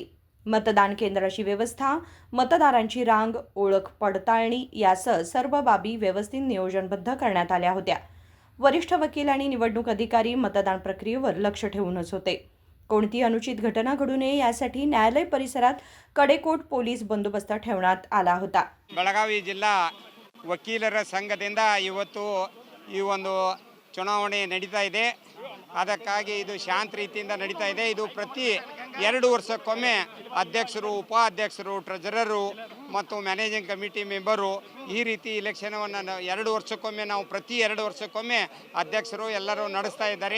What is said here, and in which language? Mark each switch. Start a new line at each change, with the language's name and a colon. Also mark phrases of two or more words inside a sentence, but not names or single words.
Marathi: मतदान केंद्राची व्यवस्था, मतदारांची रांग, ओळख पडताळणी यासह सर्व बाबी व्यवस्थित नियोजनबद्ध करण्यात आल्या होत्या. वरिष्ठ वकील आणि निवडणूक अधिकारी मतदान प्रक्रियेवर लक्ष ठेवूनच होते. कोणतीही अनुचित घटना घडू नये यासाठी न्यायालय परिसरात कडेकोट पोलीस बंदोबस्त ठेवण्यात आला होता.
Kannada: ಬೆಳಗಾವಿ ಜಿಲ್ಲಾ ವಕೀಲರ ಸಂಘದಿಂದ ಇವತ್ತು ಈ ಒಂದು ಚುನಾವಣೆ ನಡೀತಾ ಇದೆ. ಅದಕ್ಕಾಗಿ ಇದು ಶಾಂತ ರೀತಿಯಿಂದ ನಡೀತಾ ಇದೆ. ಇದು ಪ್ರತಿ 2 ವರ್ಷಕ್ಕೊಮ್ಮೆ ಅಧ್ಯಕ್ಷರು, ಉಪಾಧ್ಯಕ್ಷರು, ಟ್ರೆಜರರು ಮತ್ತು
English: managing committee members
Kannada: ಈ ರೀತಿ ಇಲೆಕ್ಷನವನ್ನು 2 ವರ್ಷಕ್ಕೊಮ್ಮೆ ನಾವು ಪ್ರತಿ 2 ವರ್ಷಕ್ಕೊಮ್ಮೆ ಅಧ್ಯಕ್ಷರು ಎಲ್ಲರೂ ನಡೆಸ್ತಾ ಇದ್ದಾರೆ.